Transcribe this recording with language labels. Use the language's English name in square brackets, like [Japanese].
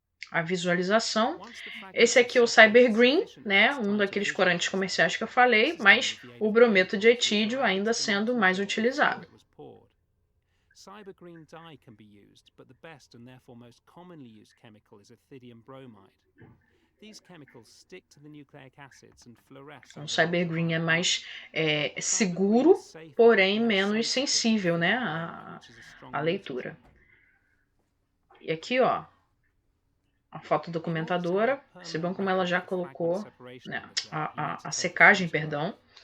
[Portuguese] A visualização. Esse aqui é o Cyber Green, né, um daqueles corantes comerciais que eu falei, mas o brometo de etídio ainda sendo mais utilizado. [English] Cyber green dye can be used, but the best and therefore most commonly used chemical is ethidium bromide. These chemicals stick to the nucleic acids and fluoresce. [Portuguese] O Cyber Green é mais seguro, porém menos sensível, né, à leitura. E aqui, ó, a fotodocumentadora, percebam como ela já colocou, né, a secagem, perdão.